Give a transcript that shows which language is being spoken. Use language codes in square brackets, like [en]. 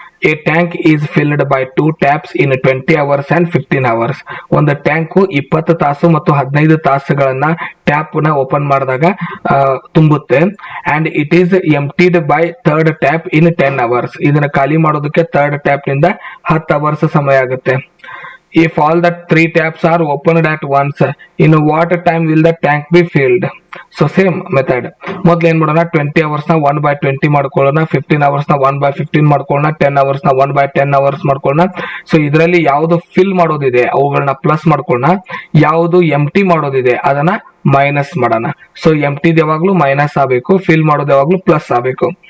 [en] A tank is filled by 2 taps in 20 hours and 15 hours. [kn] ಒಂದು tank 20 ತಾಸು ಮತ್ತು 15 ತಾಸುಗಳನ್ನ tap ನ ಓಪನ್ ಮಾಡಿದಾಗ ತುಂಬುತ್ತೆ. [en] And it is emptied by third tap in 10 hours. [kn] ಇದನ್ನ ಖಾಲಿ ಮಾಡೋದಕ್ಕೆ ಥರ್ಡ್ ಟ್ಯಾಪ್ ನಿಂದ 10 ಅವರ್ಸ್ ಸಮಯ ಆಗುತ್ತೆ. [en] If all the 3 taps are opened at once, in what time will the tank be filled? So same method. [kn] ಮೊದಲು ಏನ್ ಮಾಡೋಣ, 20 ಅವರ್ಸ್ ನ 1/20 ಮಾಡ್ಕೊಳ್ಳೋಣ, 15 ಅವರ್ಸ್ ನ 1/15 ಮಾಡ್ಕೊಳ್ಳೋಣ, 10 ಅವರ್ಸ್ ನ 1/10 ಅವರ್ಸ್ ಮಾಡ್ಕೊಳ್ಳೋಣ. ಸೊ ಇದರಲ್ಲಿ ಯಾವುದು ಫಿಲ್ ಮಾಡೋದಿದೆ ಅವುಗಳನ್ನ ಪ್ಲಸ್ ಮಾಡ್ಕೊಳ್ಳೋಣ, ಯಾವುದು ಎಂಟಿ ಮಾಡೋದಿದೆ ಅದನ್ನ ಮೈನಸ್ ಮಾಡೋಣ. ಸೊ ಎಂಟಿ ಯಾವಾಗ್ಲೂ ಮೈನಸ್ ಆಗಬೇಕು, ಫಿಲ್ ಮಾಡೋದು ಯಾವಾಗ್ಲೂ ಪ್ಲಸ್ ಆಗಬೇಕು.